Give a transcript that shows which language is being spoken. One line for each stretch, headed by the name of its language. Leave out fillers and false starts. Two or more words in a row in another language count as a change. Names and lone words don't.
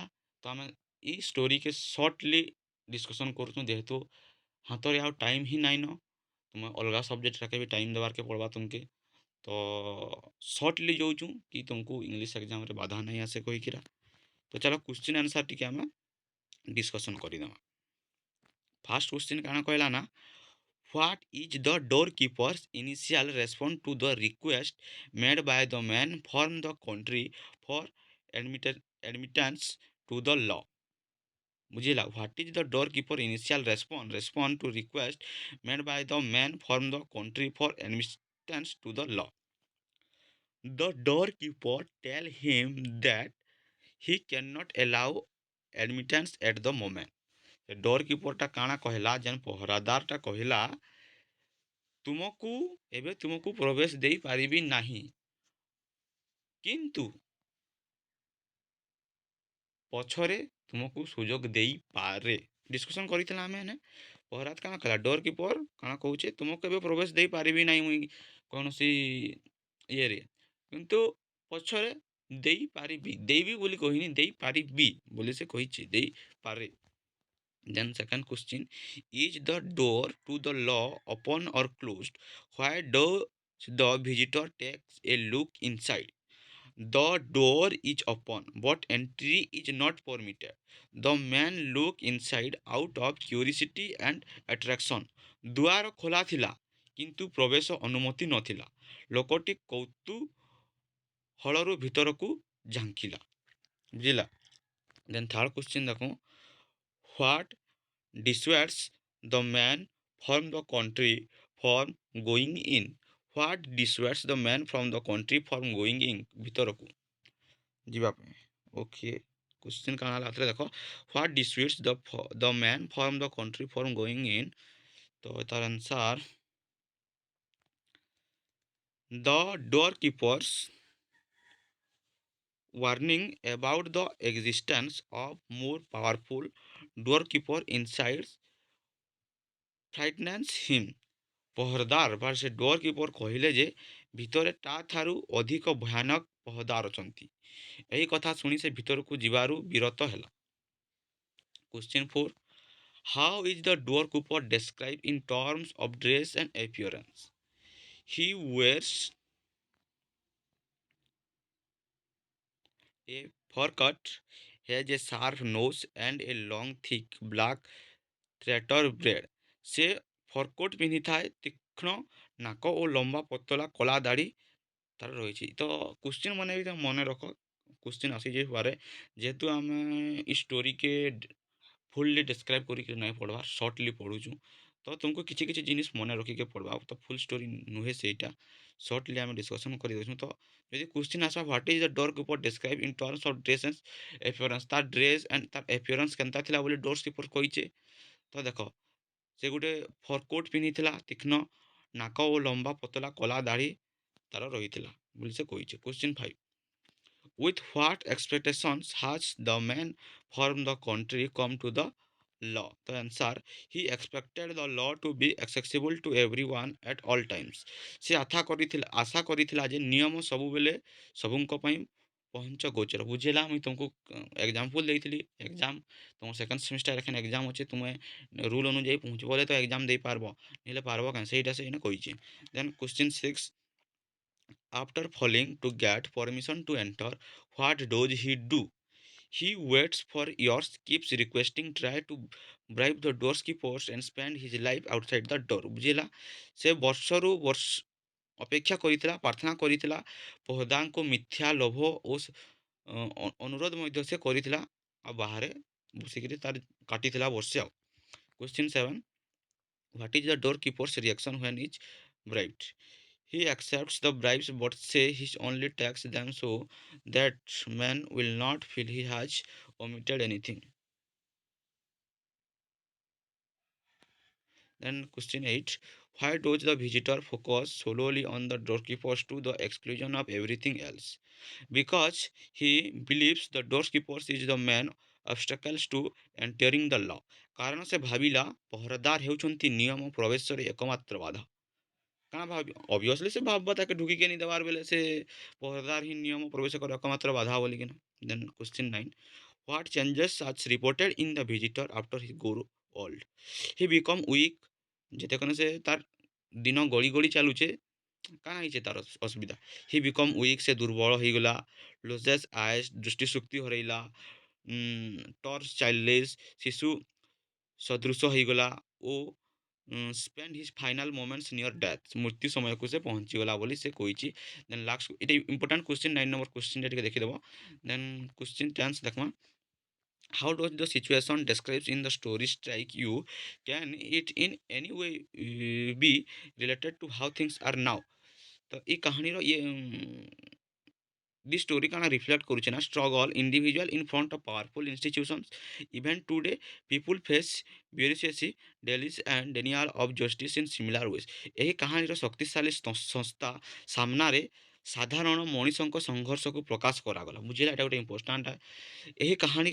Odia: ତ ଆମେ ଇ ଷ୍ଟୋରିକେ ସର୍ଟଲି ଡିସ୍କସନ୍ କରୁଛୁଁ, ଯେହେତୁ ହାତରେ ଆଉ ଟାଇମ୍ ହିଁ ନାଇଁନ, ତୁମେ ଅଲଗା ସବଜେକ୍ଟଟାକେ ବି ଟାଇମ୍ ଦେବାର୍କେ ପଡ଼ବା ତୁମକେ। ତ ସର୍ଟଲି ଯାଉଛୁଁ କି ତୁମକୁ ଇଂଲିଶ ଏକ୍ଜାମ୍ରେ ବାଧା ନାଇଁ ଆସେ କହିକିରା। ତ ଚାଲ
English: question answer
Odia: ଟିକେ ଆମେ ଡିସ୍କସନ୍ କରିଦେମା।
English: first question
Odia: କାଣା କହିଲା ନା,
English: What is the doorkeeper's initial response to the request made by the man from the country for admittance to the law?
Odia: बुझिला?
English: What is the doorkeeper initial response to request made by the man from the country for admittance to the law? The doorkeeper tell him that he cannot allow admittance at the moment.
Odia: ଡୋର୍ କିପରଟା କାଣା କହିଲା, ଯେନ୍ ପହରାଦାରଟା କହିଲା ତୁମକୁ ଏବେ ତୁମକୁ ପ୍ରବେଶ ଦେଇପାରିବି ନାହିଁ, କିନ୍ତୁ ପଛରେ ତୁମକୁ ସୁଯୋଗ ଦେଇପାରେ। ଡିସ୍କସନ୍ କରିଥିଲା ଆମେ ଏନେ। ପହରାଦ କାଣା କଲା, ଡୋର୍ କିପର କାଣା କହୁଛେ, ତୁମକୁ ଏବେ ପ୍ରବେଶ ଦେଇପାରିବି ନାହିଁ ମୁଇଁ କୌଣସି ଇଏରେ, କିନ୍ତୁ ପଛରେ ଦେଇପାରିବି, ଦେଇବି ବୋଲି କହିନି, ଦେଇପାରିବି ବୋଲି ସେ କହିଛି, ଦେଇପାରେ।
English: Then second question, is the door to the law open or closed? Why does the visitor takes a look inside? The door is open, but entry is not permitted. The man look inside out of curiosity and attraction.
Odia: ଦୁଆର ଖୋଲା ଥିଲା, କିନ୍ତୁ ପ୍ରବେଶ ଅନୁମତି ନଥିଲା। ଲୋକଟି କୌତୂହଳରୁ ଭିତରକୁ ଝାଙ୍କିଲା। ବୁଝିଲା?
English: Then third question ଦେଖୁଁ, What dissuades the man from the country from going in? What dissuades the man from the country from going in?
Odia: ଭିତରକୁ ଯିବା ପାଇଁ। ଓକେ, କ୍ୱେଶ୍ଚିନ୍ କାଣା ହେଲା ଆଉଥରେ ଦେଖ,
English: What dissuades the man from the country from going in?
Odia: ତ ତାର ଆନ୍ସାର,
English: the doorkeepers warning about the existence of more powerful doorkeeper inside frightens him.
Odia: ପହରଦାର ବା ସେ ଡୋର୍ କିପର କହିଲେ ଯେ ଭିତରେ ତା ଠାରୁ ଅଧିକ ଭୟାନକ ପହଦାର ଅଛନ୍ତି। ଏହି କଥା ଶୁଣି ସେ ଭିତରକୁ ଯିବାରୁ ବିରତ ହେଲା।
English: Question 4, How is the doorkeeper described in terms of dress and appearance? He wears a fur cut, has a sharp nose and a long thick black threader braid.
Odia: ସେ ଫରକୋଟ୍ ପିନ୍ଧିଥାଏ, ତୀକ୍ଷ୍ଣ ନାକ ଓ ଲମ୍ବା ପତଳା କଳା ଦାଢ଼ି ତାର ରହିଛି। ତ କ୍ୱେଶ୍ଚିନ୍ ମାନେ ବି ମନେ ରଖ, କ୍ୱେଶ୍ଚିନ୍ ଆସିଯାଇପାରେ, ଯେହେତୁ ଆମେ ଇ ଷ୍ଟୋରିକେ
English: fully describe
Odia: କରିକି ନାଇଁ ପଢ଼ବା, ସର୍ଟଲି ପଢ଼ୁଛୁ, ତ ତୁମକୁ କିଛି କିଛି ଜିନିଷ ମନେ ରଖିକେ ପଢ଼ବା। ତ
English: full story
Odia: ନୁହେଁ ସେଇଟା, ସର୍ଟଲି ଆମେ ଡିସ୍କସନ୍ କରିଦେଉଛୁ। ତ ଯଦି କ୍ୱେଶ୍ଚିନ୍ ଆସିବା,
English: what is the door keeper describe in terms of dress and appearance,
Odia: ତାର
English: dress and
Odia: ତାର ଏପିୟରାନ୍ସ କେନ୍ତା ଥିଲା ବୋଲି ଡୋର୍ କିପର କହିଛେ। ତ ଦେଖ, ସେ ଗୋଟେ ଫରକୋଟ୍ ପିନ୍ଧିଥିଲା, ତୀକ୍ଷ୍ଣ ନାକ ଓ ଲମ୍ବା ପତଳା କଳା ଦାଢ଼ି ତାର ରହିଥିଲା ବୋଲି ସେ କହିଛେ।
English: Question 5, with what expectations has the man from the country come to the law? The answer, he expected the law to be accessible to everyone at all times.
Odia: ସେ ଆଶା କରିଥିଲା ଯେ ନିୟମ ସବୁବେଳେ ସବୁଙ୍କ ପାଇଁ ପହଞ୍ଚ ଗୋଚର ବୁଝିଲା ମୁଇଁ ତୁମକୁ ଏକ୍ଜାମ୍ପଲ୍ ଦେଇଥିଲି ଏକ୍ଜାମ୍ ତୁମ
English: second semester
Odia: ଏଖାନେ ଏକ୍ଜାମ୍ ଅଛେ ତୁମେ ରୁଲ୍ ଅନୁଯାୟୀ ପହଞ୍ଚିବ ବୋଲେ ତ ଏକ୍ଜାମ୍ ଦେଇପାରବ ନହେଲେ ପାରବ କାଁ ସେଇଟା ସେ ଏଇନେ କହିଛେ
English: then question 6 after failing to get permission to enter what does he do he waits for years keeps requesting try to bribe the doorkeepers and spend his life outside the door ବୁଝିଲା
Odia: ସେ ବର୍ଷରୁ ବର୍ଷ ଅପେକ୍ଷା କରିଥିଲା ପ୍ରାର୍ଥନା କରିଥିଲା ପହଦାଙ୍କୁ ମିଥ୍ୟା ଲୋଭ ଓ ଅନୁରୋଧ ମଧ୍ୟ ସେ କରିଥିଲା ଆଉ ବାହାରେ ବସିକିରି ତାର କାଟିଥିଲା ବର୍ଷେ ଆଉ
English: question 7 what is the doorkeeper's reaction when is bribed he accepts the bribes but say he only takes them so that man will not feel he has omitted anything. Then question 8 why does the visitor focus solely on the doorkeepers to the exclusion of everything else? Because he believes the doorkeepers is the main obstacles to entering the law.
Odia: କାରଣ ସେ ଭାବିଲା ପହରାଦାର ହେଉଛନ୍ତି ନିୟମ ପ୍ରବେଶରେ ଏକମାତ୍ର ବାଧା କାଣା ଭାବି ଅବଭିୟସଲି ସେ ଭାବବା ତାକେ ଢୁକିକେ ନି ଦେବାର୍ ବେଲେ ସେ ପହରାଦାର ହିଁ ନିୟମ ପ୍ରବେଶ କରେ ଏକମାତ୍ର ବାଧା ବୋଲିକିନା
English: then question 9 what changes as reported in the visitor after he grow old he become weak
Odia: ଯେତେକନେ ସେ ତାର ଦିନ ଗଳି ଗଳି ଚାଲୁଛେ କାଣା ହେଇଛେ ତାର ଅସୁବିଧା
English: he become weak
Odia: ସେ ଦୁର୍ବଳ ହେଇଗଲା
English: loses eyes
Odia: ଦୃଷ୍ଟିଶକ୍ତି ହରେଇଲା
English: torch childless
Odia: ଶିଶୁ ସଦୃଶ ହେଇଗଲା
English: ଓ spend his final moments near death
Odia: ମୃତ୍ୟୁ ସମୟକୁ ସେ ପହଞ୍ଚିଗଲା ବୋଲି ସେ କହିଛି
English: then last ଏଇଟା important question 9
Odia: ନମ୍ବର କ୍ୱେଶ୍ଚିନ୍ଟା ଟିକେ ଦେଖିଦେବ
English: then question 10 ଦେଖମା how does the situation described in the story strike you can it in any way be related to how things are now
Odia: ତ ଏ କାହାଣୀର
English: this story kind of reflect
Odia: କରୁଛେ ନା
English: struggle individual in front of powerful institutions even today people face bureaucracy delays and denial of justice in similar ways
Odia: ଏହି କାହାଣୀର ଶକ୍ତିଶାଳୀ ସଂସ୍ଥା ସାମ୍ନାରେ ସାଧାରଣ ମଣିଷଙ୍କ ସଂଘର୍ଷକୁ ପ୍ରକାଶ କରାଗଲା ବୁଝିଲା ଏଇଟା ଗୋଟେ ଇମ୍ପୋର୍ଟାଣ୍ଟ ଏହି କାହାଣୀ